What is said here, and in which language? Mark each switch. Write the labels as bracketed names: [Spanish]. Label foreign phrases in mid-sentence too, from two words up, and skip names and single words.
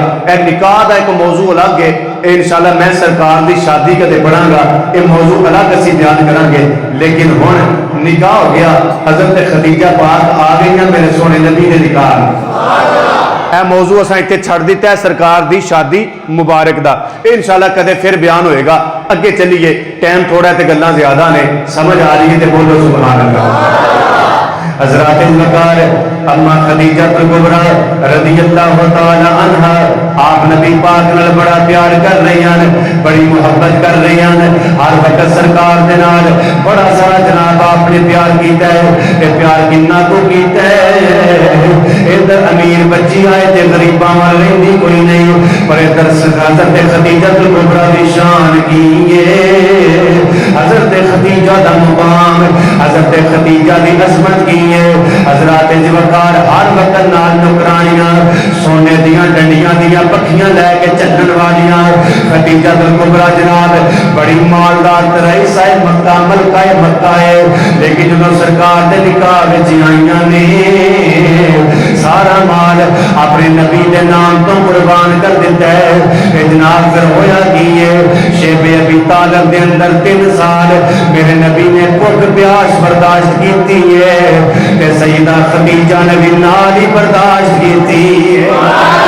[Punjabi] اے نکاح دا ایک موضوع الگ ہے, انشاءاللہ میں سرکار دی شادی کدے پڑھاں گا, یہ موضوع الگ اسی بیان کریں گے. لیکن ہن نکاح ہو گیا, حضرت خدیجہ پاک آ گئی ہیں میرے سونے نبی دے نکاح. اے موضوع اساں اتنے چھڑ دیتا ہے سرکار دی شادی مبارک دا, انشاءاللہ کدے پھر بیان ہوئے گا. اگے چلیے, ٹائم تھوڑا تے گلاں زیادہ نے, سمجھ آ رہی ہے تے بولو سبحان اللہ. حضرات وقار اما خدیجہ کبریٰ رضی اللہ تعالی عنہ آپ نبی پاک نال بڑا پیار کر رہی ہیں, بڑی محبت کر رہی ہیں. ہر وقت سرکار دے نال بڑا سارا جناب آپ نے پیار کیتا ہے. تے پیار کنا کو کیتا ہے, ادھر امیر بچی آئے تے غریباں وال رہندی کوئی نہیں, پر ادھر حضرت خدیجہ کبریٰ دی شان کی ہے, حضرت خدیجہ دا مقام, حضرت خدیجہ دی عظمت کی ہے. حضرات وقار ہر وقت نال نوکرانیاں سونے دیاں ڈنڈیاں دیاں پکھیاں لے کے چلن والیاں. خدیجہ کبریٰ جناب بڑی مالدار رئیس ہے مکہ, ملکہ مکہ ہے, لیکن جب سرکار دے نکاح وچ آئیاں نے سارا مال اپنے نبی دے نام تو قربان کر دیتا ہے. جناب پھر ہویا کی ہے, شیب ابی طالب دے اندر 3 سال میرے نبی نے بھوک پیاس برداشت کیتی ہے, کہ سیدہ خدیجہ نے بھی نال ہی برداشت کیتی ہے.